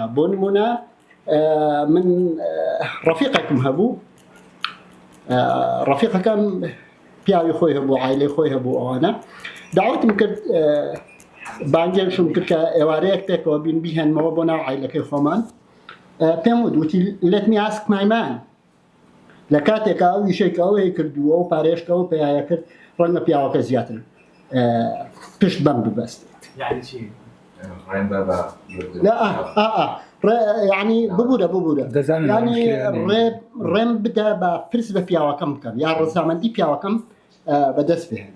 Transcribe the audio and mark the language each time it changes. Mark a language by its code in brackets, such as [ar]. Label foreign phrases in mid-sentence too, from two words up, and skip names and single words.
[ckb] بۆ نمونە من ڕەفیقێکم هەبوو، ڕەفیقەکەم پیاوی خۆی هەبوو، عایلەی خۆی هەبوو، ئەوانە داوەتم کرد بانگێکشم کرد کە ئێوارەیەک پێکەوە بین بیهێنمەوە بۆ ناو عایلەکەی خۆمان. پێم وتی [en] let me ask my man. [ckb] لە کاتێکا ئەو ویشەیەکە ئەوەی کردووە و پارێشکەوە پێیایە کرد ڕەنگە پیاوەکە زیاتر پشت بەم ببەستێت. یعنی چی؟ یعنی ببوورە ینی ڕێم بدە بە پرس بە پیاوەکەم بکەم یا ڕزامەندی پیاوەکەم بەدەست بهێنم.